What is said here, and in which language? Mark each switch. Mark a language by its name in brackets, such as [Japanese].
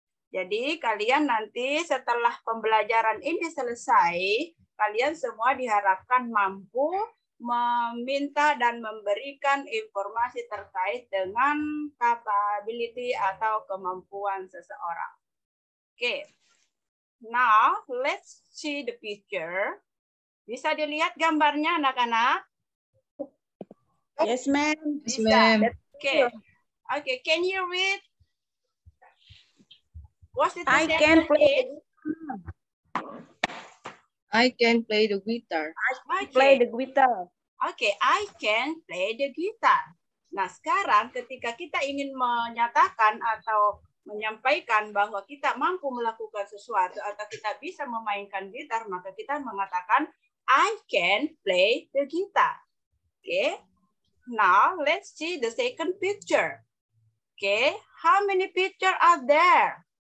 [Indonesian] Jadi kalian nanti setelah pembelajaran ini selesai, kalian semua diharapkan mampu meminta dan memberikan informasi terkait dengan capability atau kemampuan seseorang. Okay. [English] Now, let's see the picture. [Indonesian] Bisa dilihat gambarnya, anak-anak? [English] Yes, ma'am. Yes, ma'am. Okay, can you read? What's it? I can play. I can play the guitar. Play the guitar. Okay, I can play the guitar. [Indonesian] Nah, sekarang ketika kita ingin menyatakan atau menyampaikan bahwa kita mampu melakukan sesuatu atau kita bisa memainkan gitar, maka kita mengatakan [English] I can play the guitar. Okay. Now, let's see the second picture. Okay. How many pictures are there?